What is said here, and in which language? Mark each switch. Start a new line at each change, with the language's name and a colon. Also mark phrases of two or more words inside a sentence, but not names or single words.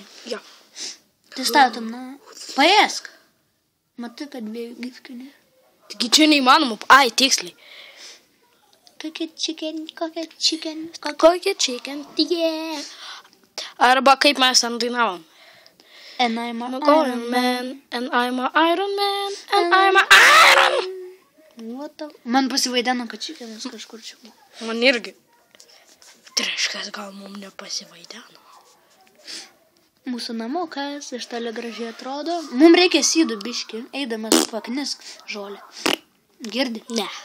Lithuanian: Jo. Tai statom, na. Paėsk. Matai, kad dviejų gyvkių nėra. Taigi čia neįmanoma. Ai, tiksliai. Kokia chicken. Yeah. Arba kaip mes ten dainavom.
English: And I'm a Iron Man, and I'm a Iron Man, and I'm a Iron. What the...
Lithuanian: Man pasivaideno, kad chickenas kažkur čia buvo. Man irgi. Tai reiškia, gal mums nepasivaideno. Mūsų namukas iš toli gražiai atrodo. Mums reikia sydų biškį, eidamas paknisk žolę. Girdi? Ne.